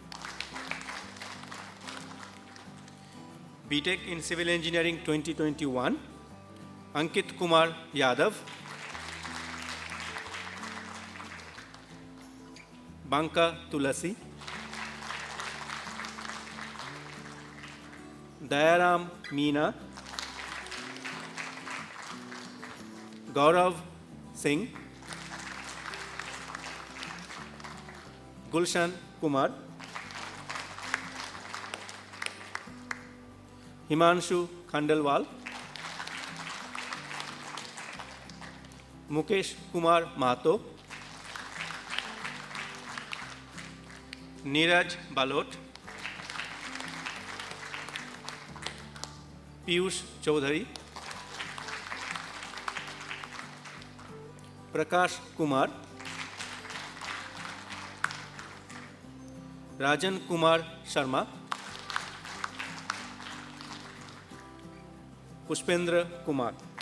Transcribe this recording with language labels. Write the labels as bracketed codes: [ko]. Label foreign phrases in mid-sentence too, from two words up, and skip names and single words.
[en] BTech in Civil Engineering 2021, Ankit Kumar Yadav, Banka Tulasi, Dayaram Meena, Gaurav Singh, Gulshan Kumar, Himanshu Khandelwal, मुकेश कुमार महतो, नीरज बालोट, पीयूष चौधरी, प्रकाश कुमार, राजन कुमार शर्मा, पुष्पेंद्र कुमार।